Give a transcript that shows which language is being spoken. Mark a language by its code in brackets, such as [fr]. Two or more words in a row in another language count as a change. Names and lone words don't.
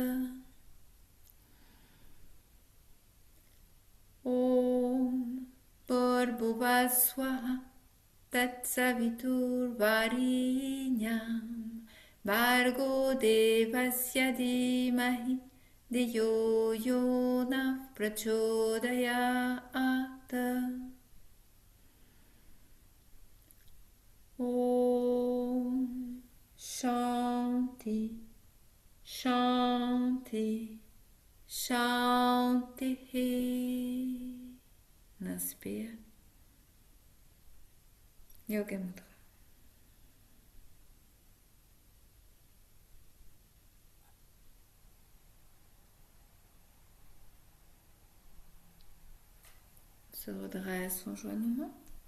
[sa] Om Bhurvubhuva Swaha Tat Savitur Varinyam Bhargo Devasya Dhimahi Deyo Yona Prachodayat. Om Shanti Shanti Shanti. [fr] On inspire. [sa] Yoga Mudra. [fr] On se redresse en joignant nos mains.